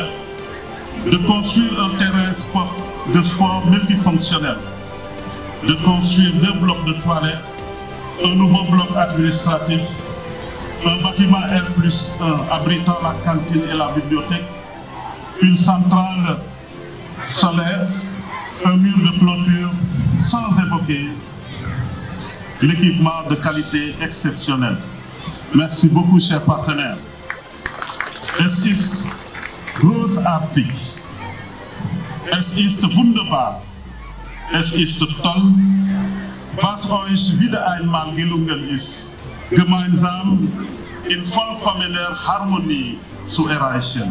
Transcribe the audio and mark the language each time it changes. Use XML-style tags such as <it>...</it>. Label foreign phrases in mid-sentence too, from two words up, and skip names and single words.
<fr>de construire un terrain de sport multifonctionnel, de construire 2 blocs de toilettes, un nouveau bloc administratif, un bâtiment R+1 abritant la cantine et la bibliothèque, une centrale solaire, un mur de clôture, sans évoquer l'équipement de qualité exceptionnelle. Merci beaucoup, chers partenaires.</fr> <de>Es ist großartig, es ist wunderbar, es ist toll, was euch wieder einmal gelungen ist, gemeinsam in vollkommener Harmonie zu erreichen.</de>